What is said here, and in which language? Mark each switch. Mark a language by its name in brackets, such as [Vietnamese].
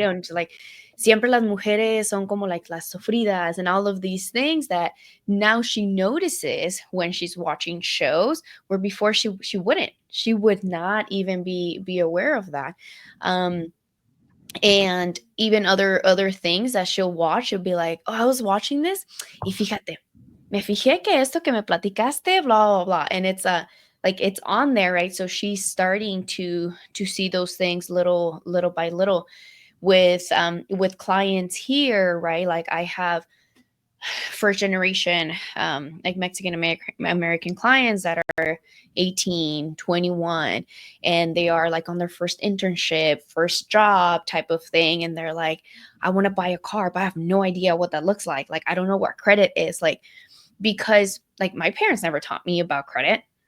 [English] And like [Spanish] siempre las mujeres son como [English] like [Spanish] las sufridas [English] and all of these things that now she notices when she's watching shows, where before she would not even be aware of that. And even other things that she'll watch, she'll be like, oh, I was watching this, [Spanish] y fíjate, me fijé que esto que me platicaste, blah, blah, blah. [English] And it's like it's on there, right? So she's starting to see those things little by little with clients here, right? Like I have first generation like Mexican American clients that are 18, 21, and they are like on their first internship, first job type of thing, and they're like, I want to buy a car, but I have no idea what that looks like I don't know what credit is, like, because like my parents never taught me about credit.